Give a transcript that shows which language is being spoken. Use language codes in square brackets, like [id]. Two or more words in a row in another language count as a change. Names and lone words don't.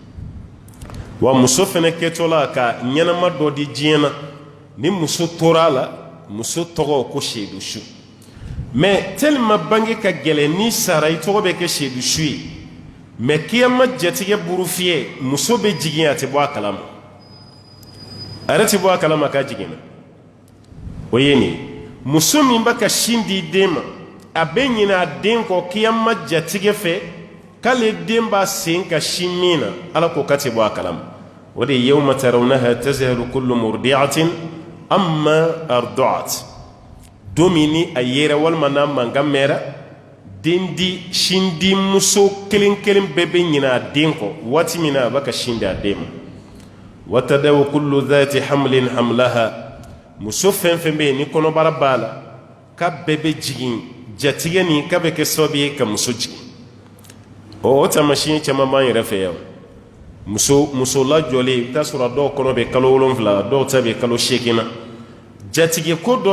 [bm] wa muso fɛnɛ kɛtɔla ka ɲɛnama dɔ di diɲɛ na ni muso tora a la muso tɔgɔ ko seedusu [fr] mais tellement [bm] bange ka gɛlɛn n'i sara i tɔgɔ bɛ kɛ seedusu ye mais kiyama jatige buru fiyɛ muso bɛ jigin a tɛ bɔ a kalama a yɛrɛ tɛ bɔ a kalama k'a jiginna o ye nin ye muso min bɛ ka sin di den ma a bɛ ɲinɛ a den kɔ kiyama jatige fɛ k'ale den b'a sen ka sin min na ala ko k'a tɛ bɔ a kalama o de ye [ar] يوم ترونها تذهل كل مرضعة عما أرضعت [bm] don min ni a yera walima n'a mankan mɛnra den di sin di muso kelen kelen bɛɛ bɛ ɲinɛ a den kɔ waati min na a bɛ ka sin di a den ma [ar] وتضع كل ذات حمل حملها [bm] muso fɛn fɛn bɛ yen ni kɔnɔbara b'a la k'a bɛɛ bɛ jigin jatigɛ nin k'a bɛ kɛ sababu ye ka muso jigin o taamasiyɛn caman b'an yɛrɛ fɛ yan muso lajɔlen i bɛ taa sɔrɔ dɔw kɔnɔ bɛ kalo 7 dɔw ta bɛ kalo 8 na jatigɛ ko dɔ